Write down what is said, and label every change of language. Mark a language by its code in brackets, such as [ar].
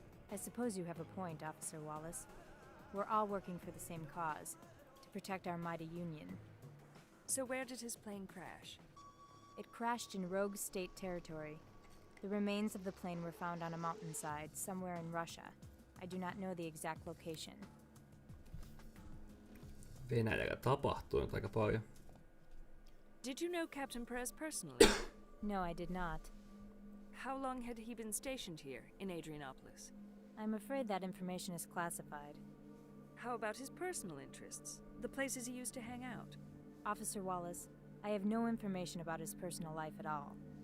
[en] I suppose you have a point, Officer Wallace. We're all working for the same cause, to protect our mighty Union. So where did his plane crash? It crashed in Rogue State territory. The remains of the plane were found on a mountainside somewhere in Russia. I do not know the exact location. [fi] Venäjällä tapahtuu nyt aika paljon. [en] Did you know Captain Perez personally? No, I did not. How long had he been stationed here, in Adrianopolis? I'm afraid that information is classified. How about his personal interests? The places he used to hang out? Officer Wallace, I have no information about his personal life at all.